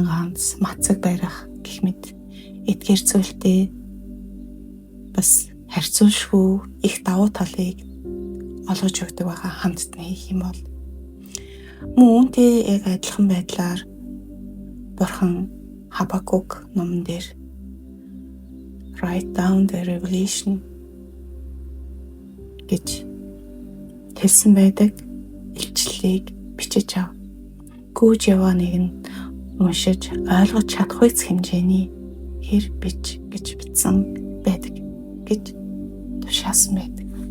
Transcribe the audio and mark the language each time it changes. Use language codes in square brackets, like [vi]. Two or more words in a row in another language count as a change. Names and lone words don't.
[mn] ганц мацаг барих гэх мэт эдгээр зүйлтэй бас харьцуулшгүй их давуу талыг олгож өгдөг байгаа хамтдаа хийх юм бол мөн үүнтэй яг адилхан байдлаар Бурхан Хабакук номон дээр [en] write down the revelation [mn] гэж хэлсэн байдаг. Илчлэлийг бичиж ав. Гүйж яваа нэг нь уншиж ойлгож чадахгүй хэмжээний хэр бич гэж бичсэн байдаг гэж тушаасан байдаг.